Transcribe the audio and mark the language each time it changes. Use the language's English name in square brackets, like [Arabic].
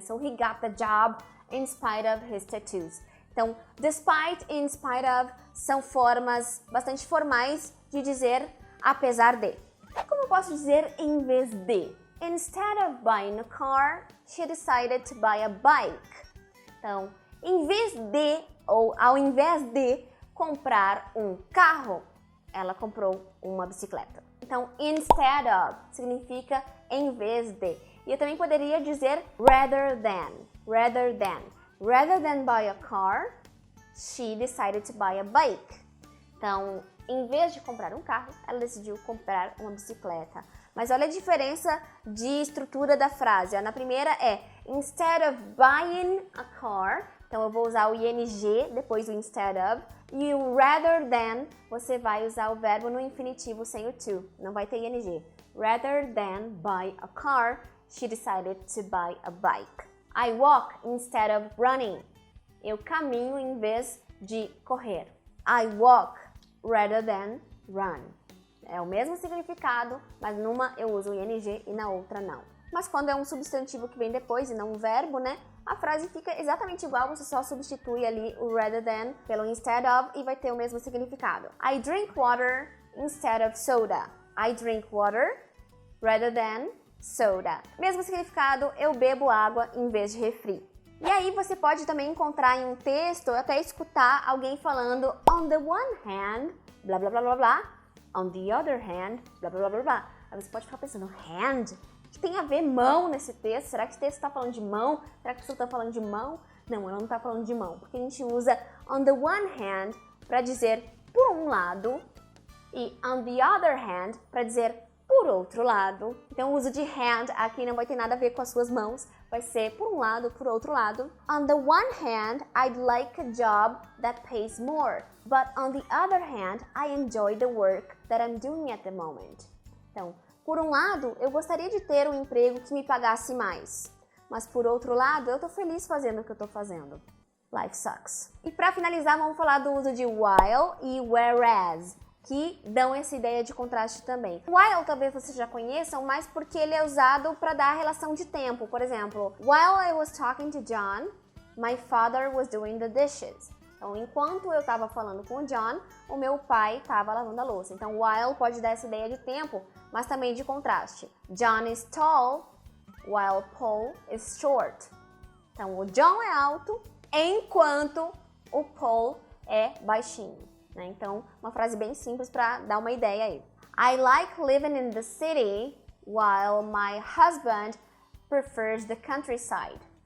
[English] So, he got the job in spite of his tattoos. [Portuguese] Então, despite e in spite of são formas bastante formais de dizer apesar de. Como eu posso dizer em vez de? [English] Instead of buying a car, she decided to buy a bike. [Portuguese] Então, em vez de, ou ao invés de comprar um carro, ela comprou uma bicicleta. Então, instead of significa em vez de. E eu também poderia dizer rather than. [English] Rather than. Rather than buy a car, she decided to buy a bike. [Portuguese] Então, em vez de comprar um carro, ela decidiu comprar uma bicicleta. Mas olha a diferença de estrutura da frase. Na primeira é instead of buying a car, então eu vou usar o ing depois do instead of, e o rather than, você vai usar o verbo no infinitivo sem o to, não vai ter ing. [English] Rather than buy a car, she decided to buy a bike. I walk instead of running. [Portuguese] Eu caminho em vez de correr. [English] I walk rather than run. [Portuguese] É o mesmo significado, mas numa eu uso o ing e na outra não. Mas quando é um substantivo que vem depois e não um verbo, né? A frase fica exatamente igual, você só substitui ali o rather than pelo instead of e vai ter o mesmo significado. [English] I drink water instead of soda. I drink water rather than soda. [Portuguese] Mesmo significado, eu bebo água em vez de refri. E aí você pode também encontrar em um texto, até escutar alguém falando on the one hand, blá blá blá blá blá, on the other hand, blá blá blá blá blá. Aí você pode ficar pensando, hand? O que tem a ver mão nesse texto? Será que esse texto está falando de mão? Será que a pessoa está falando de mão? Não, ela não está falando de mão, porque a gente usa on the one hand para dizer por um lado e on the other hand para dizer por outro lado. Então o uso de hand aqui não vai ter nada a ver com as suas mãos, vai ser por um lado, por outro lado. [English] On the one hand, I'd like a job that pays more, but on the other hand, I enjoy the work that I'm doing at the moment. [Portuguese] Então, por um lado, eu gostaria de ter um emprego que me pagasse mais, mas por outro lado, eu tô feliz fazendo o que eu tô fazendo. [English] Life sucks. [Portuguese] E para finalizar, vamos falar do uso de while e whereas, que dão essa ideia de contraste também. While talvez vocês já conheçam, mas porque ele é usado para dar a relação de tempo. Por exemplo, [English] while I was talking to John, my father was doing the dishes. [Portuguese] Então, enquanto eu estava falando com o John, o meu pai estava lavando a louça. Então, while pode dar essa ideia de tempo, mas também de contraste. [English] John is tall, while Paul is short. [Portuguese] Então, o John é alto, enquanto o Paul é baixinho. Né? Então, uma frase bem simples para dar uma ideia aí. [English] I like living in the city, while my husband prefers the countryside.